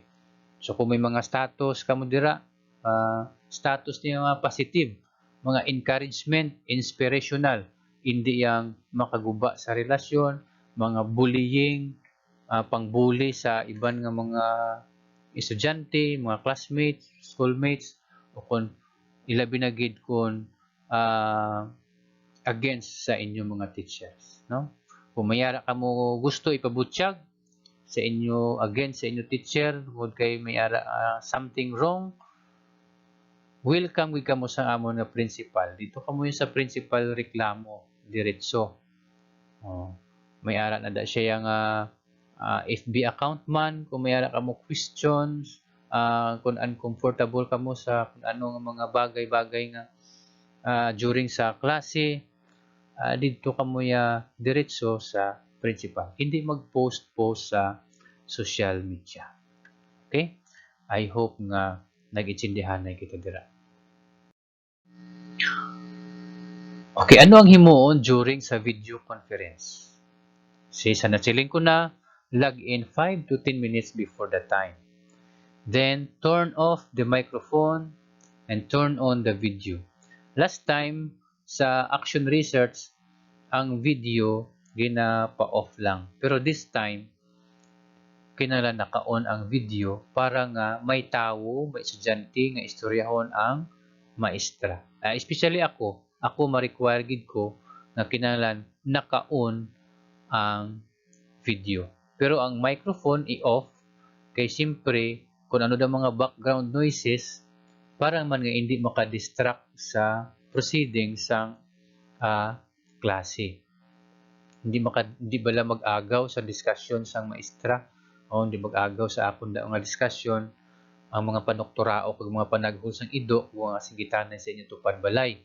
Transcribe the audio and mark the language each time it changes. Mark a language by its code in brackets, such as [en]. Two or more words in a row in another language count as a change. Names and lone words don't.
[hil] So, kung may mga status kamo dira, status niya mga positive, mga encouragement, inspirational, hindi yang makaguba sa relasyon, mga bullying, pangbully sa iban nga mga estudyante, mga classmates, schoolmates, o kung ilabi na gid kung against sa inyong mga teachers, no? Kung mayara ka mo gusto ipabutyag sa inyo against sa inyo teacher, kung kay mayara [en] something wrong, [hil] welcome gid kamo sa amon nga principal. Dito kamo sa principal reklamo diretso. May ara na da siya yang FB account man, kung may ara kamo questions, kung uncomfortable kamo sa kung ano nga mga bagay-bagay nga during sa klase, dito kamo ya diretso sa principal. Hindi mag-post sa [en] social media. [hil] Okay? I hope nga nag-intindihan na kita dira. Okay, ano ang himuon during sa [en] video conference? [hil] Sa nachiling ko na, [en] log in 5 to 10 minutes before the time. Then, turn off the microphone and turn on the video. Last time, [hil] sa Action Research, ang video gina-pa-off lang. Pero [en] this time, [hil] kinahanglan naka-on ang video para nga may tawo, may estudyante nga istoryahon ang maestra. Especially ako ma-require gid ko na kinahanglan naka-on ang video. Pero ang microphone i-off kay siyempre kung ano daw mga [en] background noises [hil] para man nga hindi maka-distract sa proceedings sang klase. Hindi bala mag-agaw sa discussion sang maestra o hindi mag-agaw sa akon daw nga discussion ang mga panukturao kag mga panaghusang ido o nga singgitanan sa inyong tupad balay.